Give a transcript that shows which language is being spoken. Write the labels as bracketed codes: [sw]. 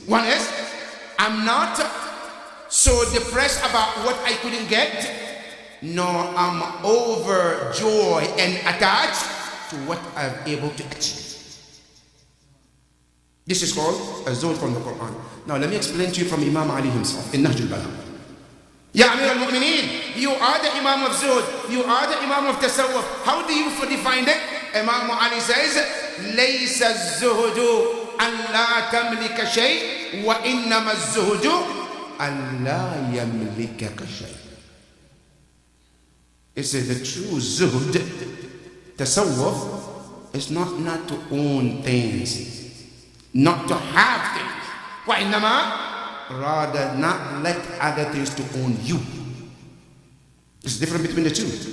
[en] One is, I'm not so depressed about what I couldn't get, nor I'm overjoyed and attached to what I'm able to achieve. This is called az-zuhud from the Quran. Now let me explain to you from Imam Ali himself in Nahj al-Balagh. Ya Amir al-Mu'mineen, you are the Imam of Zuhud, you are the Imam of Tasawwuf. How do you define it? Imam Ali says, [ar] لَيْسَ الزُّهُدُ أَنْ لَا تَمْلِكَ شَيْءٍ وَإِنَّمَا الزُّهُدُ أَنْ لَا يَمْلِكَكَ شَيْءٍ. [en] It says the true zuhud, tasawwuf, is not to own things, not to have things. وَإِنَّمَا, rather not let other things to own you. There's a difference between the two.